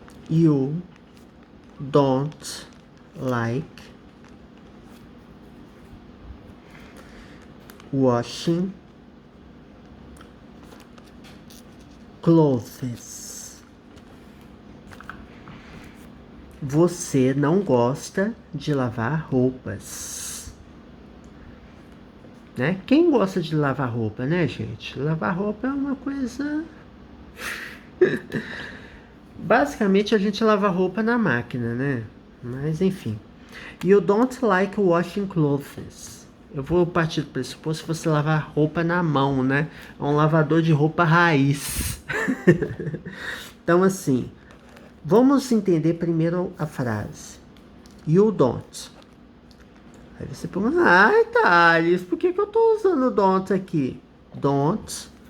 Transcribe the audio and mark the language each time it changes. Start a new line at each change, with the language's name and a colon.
English: You don't like washing clothes.
Portuguese: Você não gosta de lavar roupas. Né? Quem gosta de lavar roupa, né, gente? Lavar roupa é uma coisa... Basicamente, a gente lava roupa na máquina, né? Mas, enfim.
English: You don't like washing clothes.
Portuguese: Eu vou partir do pressuposto que você lavar roupa na mão, né? É um lavador de roupa raiz. Então, assim, vamos entender primeiro a frase.
English: You don't.
Portuguese: Aí você pergunta, Thales, por que eu tô usando don't aqui? Don't.